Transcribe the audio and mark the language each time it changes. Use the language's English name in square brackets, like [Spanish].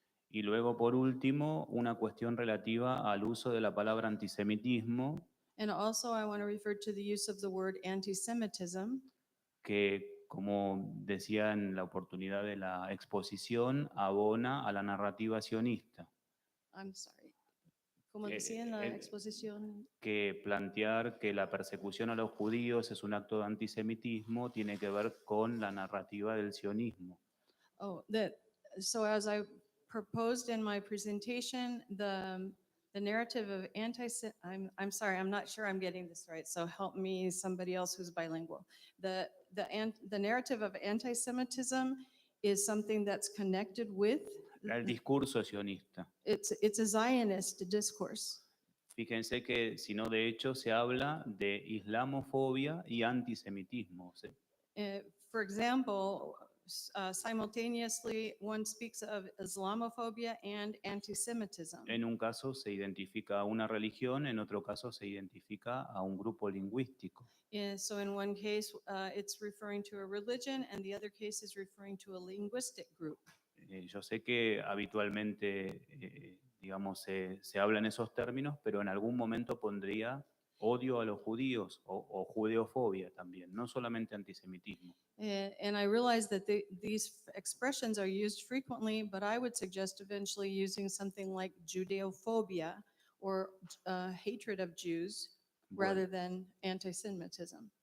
[Spanish] Y luego, por último, una cuestión relativa al uso de la palabra antisemitismo, [English] And also I want to refer to the use of the word anti-Semitism, [Spanish] que, como decía en la oportunidad de la exposición, abona a la narrativa sionista. [English] I'm sorry. [Spanish] Como decía en la exposición. Que plantear que la persecución a los judíos es un acto de antisemitismo tiene que ver con la narrativa del sionismo. [English] So as I proposed in my presentation, the narrative of I'm sorry, I'm not sure I'm getting this right, so help me, somebody else who's bilingual. The narrative of anti-Semitism is something that's connected with. [Spanish] El discurso sionista. [English] It's a Zionist discourse. [Spanish] Fíjense que, si no de hecho, se habla de islamofobia y antisemitismo. ¿Sí? [English] For example, simultaneously one speaks of Islamophobia and anti-Semitism. [Spanish] En un caso se identifica a una religión, en otro caso se identifica a un grupo lingüístico. [English] So in one case, it's referring to a religion, and the other case is referring to a linguistic group. [Spanish] Yo sé que habitualmente, digamos, se habla en esos términos, pero en algún momento pondría odio a los judíos o judeofobia también, no solamente antisemitismo. [English] And I realize that these expressions are used frequently, but I would suggest eventually using something like Judeophobia or hatred of Jews rather than anti-Semitism.